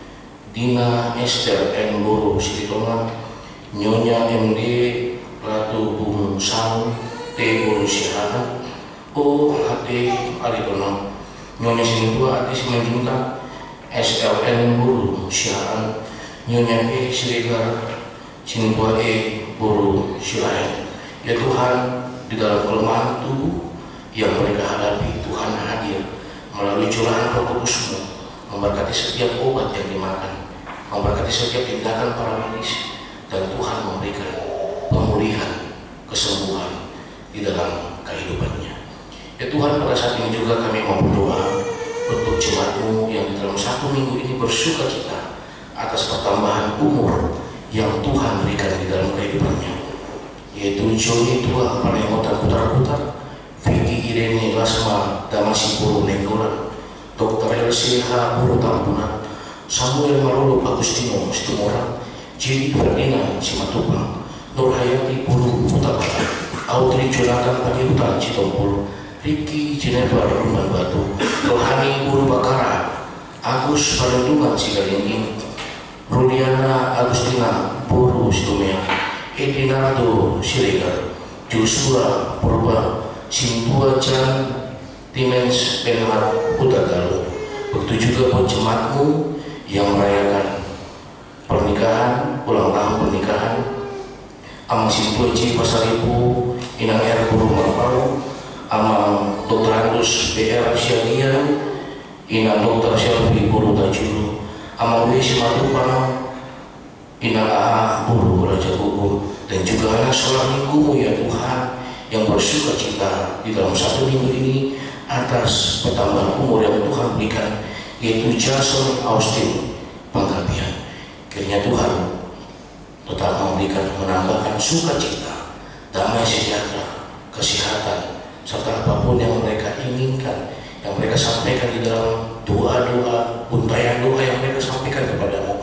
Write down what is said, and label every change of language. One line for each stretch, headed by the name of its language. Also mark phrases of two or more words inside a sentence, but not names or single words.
Indonesian: Dina Esther N Buru Silitonga, Nyonya MD Ratu Bung Sang T Buru Syahana, O HT Aridono, Nyonya Sini 2 HT Simanjuntak, SLN Buru Syahana, Nyonya E Sirigar Sini 2E Buru Syahana. Ya Tuhan, di dalam kelemahan tubuh yang mereka hadapi, Tuhan hadir melalui curahan Roh Kudus-Mu, memberkati setiap obat yang dimakan, memberkati setiap tindakan para medis, dan Tuhan memberikan pemulihan, kesembuhan di dalam kehidupannya. Ya Tuhan, pada saat ini juga kami mau berdoa untuk jemaat-Mu yang di dalam satu minggu ini bersuka cita atas pertambahan umur yang Tuhan berikan di dalam kehidupannya, yaitu Joni Tua Panemotan Putar-Putar, Vicky Irene Lasma Damasi Buru Nenggolan, Dr. LCH Buru Tampunan, Samuel Marolo Agustino Situmorang, Jiri Ferdinand Simatupang, Nur Hayati Buru Putar-Putar, Audrey Jonathan Pakihutan Citompul, Ricky Jennifer Rumban Batu, Rohani Buru Bakara, Agus Palendungan Sigalingking, Ruliana Agustina Buru Situmea, Edinardo Siregar, Joshua Purba Sintua Jan Timens Benhar Utagalu. Begitu juga buat jemaat-Mu yang merayakan pernikahan, ulang tahun pernikahan, Amang Sintua Ji Pasaribu, Inang R Buru Marpau, Amang Dr. Andus BR Syadian, Inang Dr. Shelby Buru Tajulu, Amang W Simatupang, Inang A Buru Raja Gugu, dan juga anak sekolah minggu-Mu ya Tuhan, yang bersuka cita di dalam satu minggu ini atas pertambahan umur yang Tuhan berikan, yaitu Jason Austin Panggabian. Kiranya Tuhan tetap memberikan, menambahkan sukacita, damai sejahtera, kesehatan, serta apapun yang mereka inginkan, yang mereka sampaikan di dalam doa-doa, untayan doa yang mereka sampaikan kepadamu.